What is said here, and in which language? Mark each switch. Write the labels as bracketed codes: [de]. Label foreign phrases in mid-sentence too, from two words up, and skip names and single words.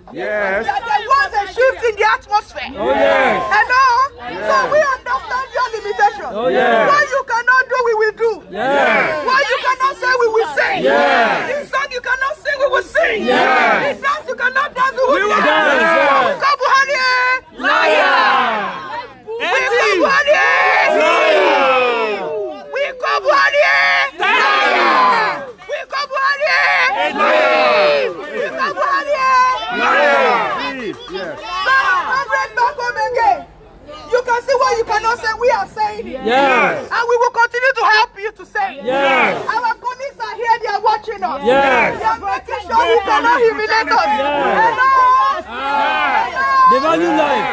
[en] That there was a shift in the atmosphere. Hello? So we understand your limitations. What you cannot do, we will do. What you cannot say, we will say. In song you cannot sing, we will sing. In dance you cannot dance, we will dance. We call Buhari liar. We call Buhari liar. We call Buhari liar. We call Buhari liar. We call Buhari liar. So, comrade back home again. You can see what you cannot say, we are saying it. And we will continue to help you to say it. Our police are here, they are watching us. They are making sure we cannot humiliate us. Hello? They value life.